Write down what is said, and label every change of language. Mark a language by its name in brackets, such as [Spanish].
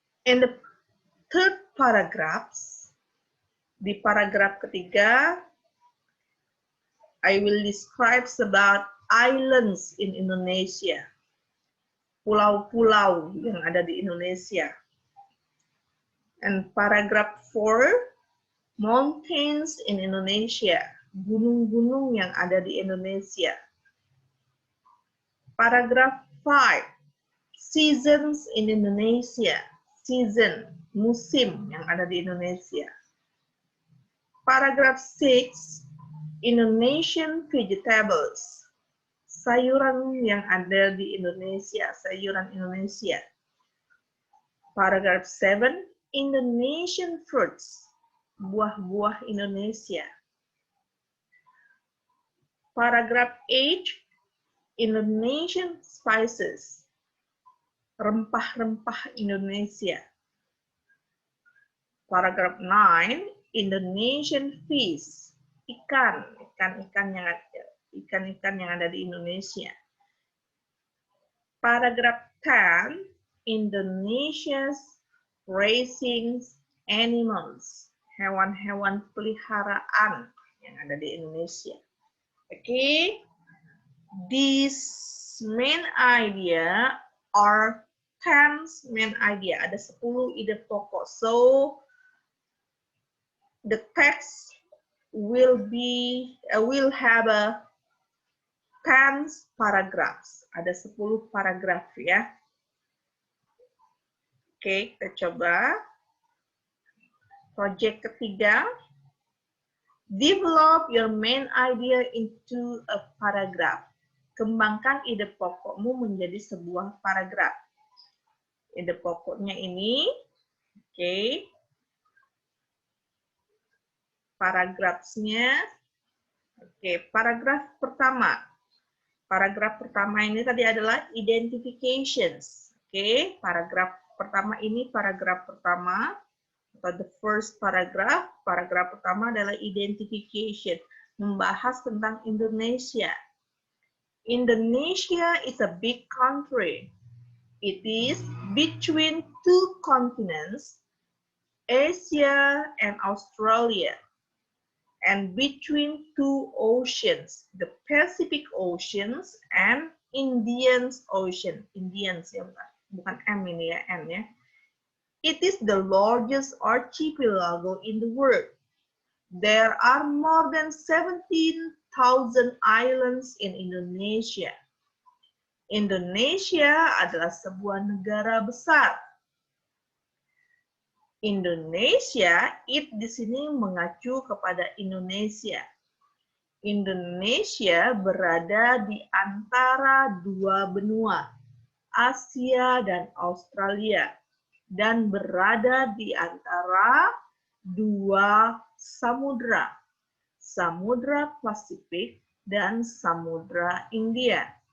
[English] In the third paragraphs, [Indonesian] di paragraf ketiga, [English] I will describe about islands in Indonesia. [Indonesian] Pulau-pulau yang ada di Indonesia. [English] And paragraph 4, mountains in Indonesia. [Indonesian] Gunung-gunung yang ada di Indonesia. [English] Paragraph 5, seasons in Indonesia. [Indonesian] Season, musim yang ada di Indonesia. [English] Paragraph 6, Indonesian vegetables. [Indonesian] Sayuran yang ada di Indonesia, sayuran Indonesia. [English] Paragraph 7, Indonesian fruits. [Indonesian] Buah-buah Indonesia. [English] Paragraph 8, Indonesian spices. [Indonesian] Rempah-rempah Indonesia. [English] Paragraph 9, Indonesian fish. [Indonesian] Ikan-ikan yang ada di Indonesia. [English] Paragraph 10, Indonesia's raising animals. [Indonesian] Hewan-hewan peliharaan yang ada di Indonesia. [English] Okay, these main idea are 10 main idea. [Indonesian] Ada 10 ide pokok. [English] So the text will have a 10 paragraphs. [Indonesian] Ada 10 paragraf ya. Oke, kita coba. Project ketiga. [English] Develop your main idea into a paragraph. [Indonesian] Kembangkan ide pokokmu menjadi sebuah paragraf. Ide pokoknya ini, oke. Paragrafnya, oke. Paragraf pertama. Paragraf pertama ini tadi adalah identifications. Oke, paragraf pertama ini paragraf pertama. Atau [English] the first paragraph, [Indonesian] paragraf pertama adalah identification, membahas tentang Indonesia. [English] Indonesia is a big country. It is between two continents, Asia and Australia, and between two oceans, the Pacific Oceans and Indian Ocean. [Indonesian] Indians ya, bukan M ini ya, N ya. [English] It is the largest archipelago in the world. There are more than 17,000 islands in Indonesia. [Indonesian] Indonesia adalah sebuah negara besar. Indonesia, it di sini mengacu kepada Indonesia. Indonesia berada di antara dua benua, Asia dan Australia, dan berada di antara dua samudra, Samudra Pasifik dan Samudra India.